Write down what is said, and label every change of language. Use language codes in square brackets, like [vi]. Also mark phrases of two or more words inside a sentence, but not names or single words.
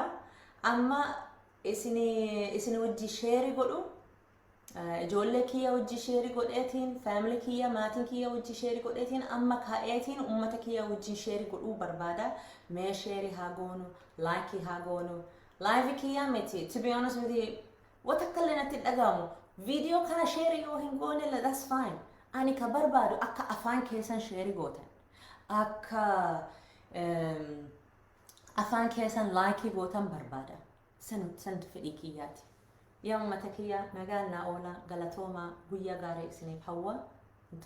[om] Amma isin wajji sheerii godhu. Ijoollee kiyya wajji sheerii godheetiin, family kiyya, maatiin kiyya wajji sheerii godheetiin, amma kaa'eetiin uummata kiyya wajji sheerii godhuu barbaada. Mee sheerii haa goonu, like haa goonu. Live kiyya miti. [en] To be honest with you, [om] wata kallee natti dhagahamu. Video kana sheerii yoo hin goone [en] that's fine. [om] Ani ka barbaadu akka afaan keessan sheerii gootan. Akka afaan keessan like gootan barbaada. San fedhii kiyyaati. Yaa uummata kiyya nagaan naa oola galatooma guyyaa gaarii isiniif hawwa.